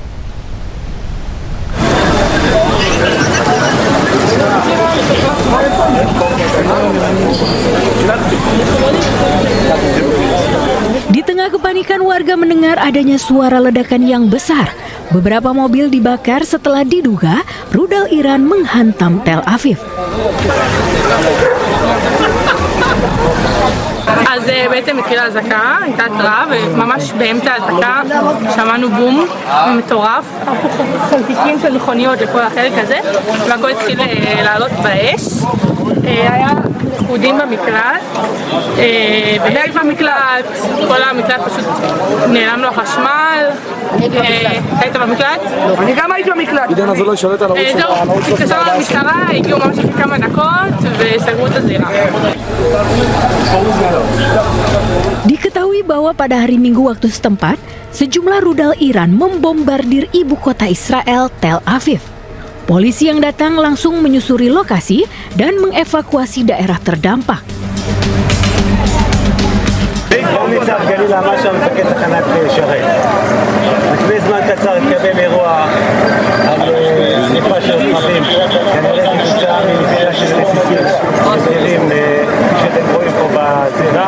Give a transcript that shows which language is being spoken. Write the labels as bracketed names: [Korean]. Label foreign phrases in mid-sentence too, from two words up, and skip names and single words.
[Indonesian] Di tengah kepanikan, warga mendengar adanya suara ledakan yang besar. Beberapa mobil dibakar setelah diduga rudal Iran menghantam Tel Aviv. [Hebrew] אז בעצם התחילה אזעקה, הייתה התראה, וממש באמצע האזעקה שמענו בום מטורף, חלקיקים של מכוניות לכל החלק הזה, והכל התחיל לעלות באש. היה לכודים במקלט, והיית במקלט, כל המקלט פשוט נעלם לו החשמל. היית במקלט? אני גם הייתי במקלט. זהו, התקשרנו למשטרה, הגיעו ממש כמה דקות וסגרו את הזירה. [Indonesian] Diketahui bahwa pada hari Minggu waktu setempat, sejumlah rudal Iran membombardir ibu kota Israel, Tel Aviv. Polisi yang datang langsung menyusuri lokasi dan mengevakuasi daerah terdampak. [Hebrew] לפני זמן קצר התקבל אירוע על שריפה של רכבים, כנראה כתוצאה מנפילה של רסיסים שזירים שאתם רואים פה בזירה.